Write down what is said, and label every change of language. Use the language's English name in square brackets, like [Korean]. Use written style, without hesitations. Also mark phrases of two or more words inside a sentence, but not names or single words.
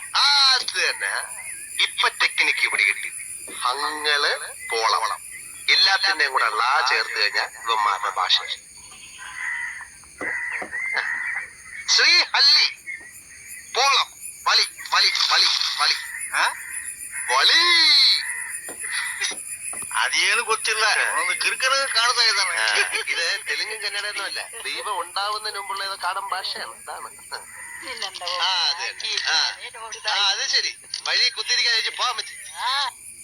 [Malayalam] അത് തന്നെ. ഇപ്പൊ ടെക്നിക്ക് ഇവിടെ കിട്ടി. അങ്ങള് പോളവളം എല്ലാത്തിന്റെയും കൂടെ ലാ ചേർത്ത് കഴിഞ്ഞാൽ ഇവന്മാരുടെ ഭാഷ. ശ്രീഹള്ളി പോളം വലി വലി വലി വലി വലി [Kannada] ಅದೇನು ಗೊತ್ತಿಲ್ಲ. ಒಂದು ಕಿರಿಕರ ಕಾಣ್ತಾ ಇದ್ದಾನೆ. [Malayalam] ഇത് തെലുങ്കും കന്നഡയൊന്നും അല്ല. ദൈവം ഉണ്ടാവുന്നതിന് മുമ്പുള്ള ഏതോ കാടൻ ഭാഷയാണ്. അതാണ്. അത് ശരി. വഴി കുത്തിരിക്കാൻ പോകാൻ പറ്റി.